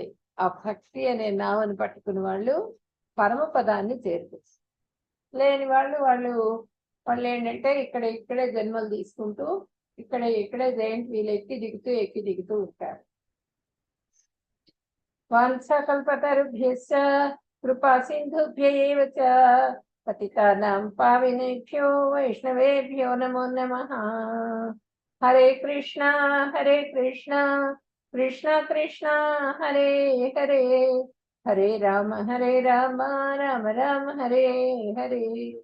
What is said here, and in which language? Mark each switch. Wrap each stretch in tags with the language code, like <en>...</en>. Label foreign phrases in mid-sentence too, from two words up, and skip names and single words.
<te>ఆ భక్తి అనే నావను పట్టుకుని వాళ్ళు పరమపదాన్ని చేరుతారు. లేని వాళ్ళు ఏంటంటే ఇక్కడే జన్మలు తీసుకుంటూ ఇక్కడే</te> <en>giant wheel</en> <te>ఎక్కి దిగుతూ ఉంటారు.</te> <sa>వాంఛకల్పతరుభ్యశ్చ కృపా సింధుభ్య ఏవ చ పతితానాం పావనేభ్యో వైష్ణవేభ్యో నమో నమః. హరే కృష్ణ కృష్ణ కృష్ణ హరే హరే, హరే రామ రామ రామ హరే హరే.</sa>